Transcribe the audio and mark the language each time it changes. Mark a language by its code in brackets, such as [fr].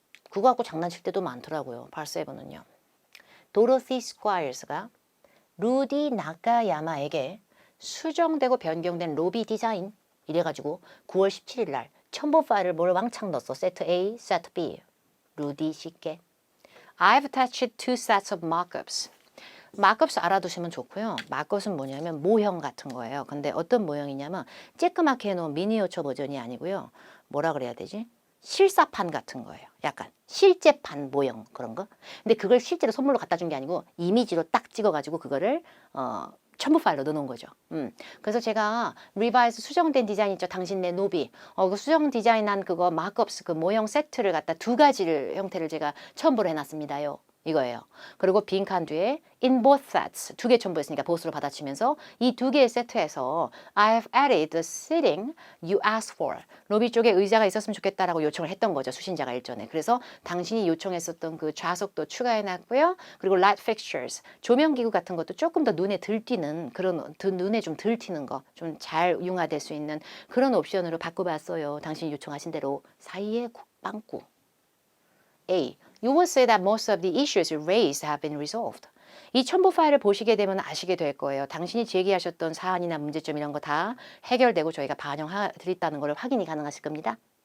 [ko] 그거 갖고 장난칠 때도 많더라고요. 발세븐은요. 도로시 스콰이어스가 루디 나카야마에게 수정되고 변경된 로비 디자인 이래가지고 9월 17일 날 첨부 파일을 뭘 왕창 넣었어. 세트 A, 세트 B. 루디 씨께 [en] I've attached two sets of markups. [ko] 마크업스 알아두시면 좋고요. 마크업은 뭐냐면 모형 같은 거예요. 근데 어떤 모형이냐면 쬐끄맣게 해놓은 미니어처 버전이 아니고요. 뭐라 그래야 되지? 실사판 같은 거예요. 약간 실제판 모형 그런 거. 근데 그걸 실제로 선물로 갖다 준 게 아니고 이미지로 딱 찍어가지고 그거를 첨부 파일로 넣어놓은 거죠. 그래서 제가 리바이스 수정된 디자인 있죠. 당신네 노비. 그 수정 디자인한 그거 마크업스 그 모형 세트를 갖다 두 가지를 형태를 제가 첨부를 해놨습니다요. 이거예요. 그리고 빈칸 뒤에 [en] in both sets [ko] 두 개 첨부했으니까 both로 받아치면서 이 두 개의 세트에서 [en] I've added the seating you asked for. [ko] 로비 쪽에 의자가 있었으면 좋겠다라고 요청을 했던 거죠. 수신자가 일전에. 그래서 당신이 요청했었던 그 좌석도 추가해놨고요. 그리고 light fixtures 조명기구 같은 것도 조금 더 눈에 들띄는 그런 눈에 좀 들튀는 거 좀 잘 융화될 수 있는 그런 옵션으로 바꿔봤어요. 당신이 요청하신 대로 사이에 빵꾸. A. [en] You will say that most of the issues raised have been resolved. [ko] 이 첨부 파일을 보시게 되면 아시게 될 거예요. 당신이 제기하셨던 사안이나 문제점 이런 거 다 해결되고 저희가 반영드렸다는 걸 확인이 가능하실 겁니다.